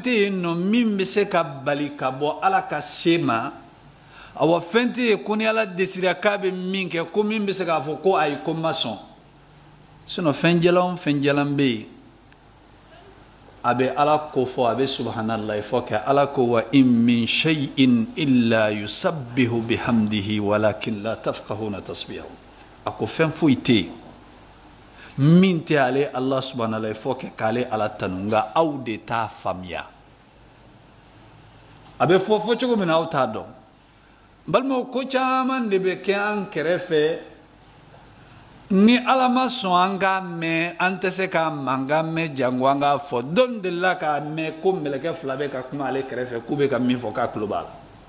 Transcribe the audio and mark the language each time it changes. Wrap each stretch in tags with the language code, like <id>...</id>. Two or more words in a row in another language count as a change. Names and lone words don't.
<bm>tɛ yen nɔ min bɛ se ka bali ka bɔ ala ka se ma awa fɛn tɛ yen ko ni ala desira k'a bɛ min kɛ ko min bɛ se k'a fɔ ko ayi ko n ma sɔn sinon fɛn jalan o fɛn jalan bɛ yen a bɛ ala ko fɔ a bɛ subhanallahi fɔ kɛ ala ko</bm> <ar>وإن من شيء إلا يسبح بحمده ولكن لا تفقهون تسبيحهم</ar> <bm>a ko fɛn foyi tɛ yen min tɛ ale ala subhanallahi fɔ kɛ k'ale ala tanu nka aw de t'a faamuya a bɛ fɔ cogo min na aw t'a dɔn balimaw ko caman de bɛ kɛ an kɛrɛfɛ ni ala ma sɔn an k'a mɛn an tɛ se k'a mankan mɛn jango an k'a fɔ don delila k'a mɛn ko mɛlɛkɛ fila bɛ ka kuma ale kɛrɛfɛ k'u bɛ ka min fɔ k'a tulo b'a la</bm>